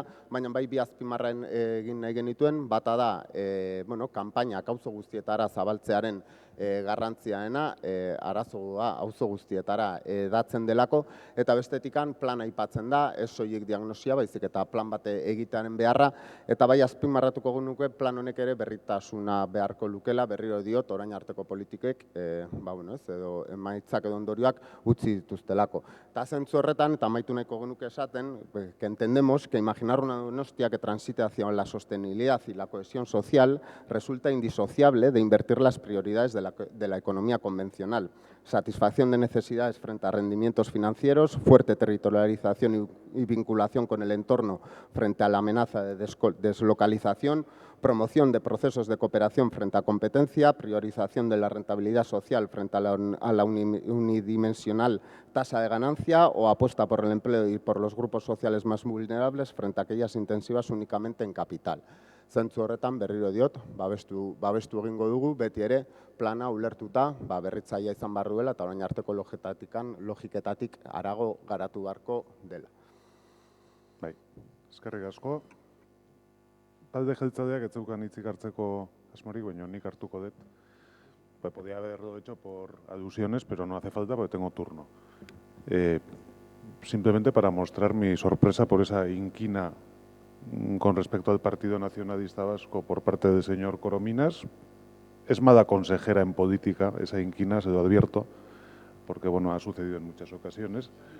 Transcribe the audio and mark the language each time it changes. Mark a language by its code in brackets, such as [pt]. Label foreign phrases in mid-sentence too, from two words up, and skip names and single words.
[eu] baina bai bi azpimarren egin nahi genituen, bata da kanpainak auzo guztietara zabaltzearen garrantziaena, arazoa auzo guztietara datzen delako, eta bestetikan plan aipatzen da, ez soilik diagnosia, baizik eta plan bate egitearen beharra, eta bai azpimarratuko genuke plan honek ere berritasuna beharko lukela, berriro diot, orain arteko politikek, edo emaitzak edo ondorioak utzi dituztelako. Eta zentzu horretan, eta amaitu nahiko genuke esaten, [es] que entendemos que imaginar una Donostia que transite hacia la sostenibilidad y la cohesión social resulta indisociable de invertir las prioridades de la economía convencional. Satisfacción de necesidades frente a rendimientos financieros, fuerte territorialización y vinculación con el entorno frente a la amenaza de deslocalización, promoción de procesos de cooperación frente a competencia, priorización de la rentabilidad social frente a la unidimensional tasa de ganancia o apuesta por el empleo y por los grupos sociales más vulnerables frente a aquellas intensivas únicamente en capital. [eu] Zentzu horretan berriro diot, babestu egingo dugu, beti ere plana ulertuta berritzailea izan behar duela eta orain arteko logiketatik harago garatu beharko dela. Bai, eskerrik asko. Talde jeltzaleak ez zeukan hitzik hartzeko asmorik, baina nik hartuko dut. [es] Podía haberlo hecho por alusiones, pero no hace falta porque tengo turno. Simplemente para mostrar mi sorpresa por esa inquina con respecto al Partido Nacionalista Vasco por parte del señor Corominas. Es mala consejera en política esa inquina, se lo advierto, porque ha sucedido en muchas ocasiones.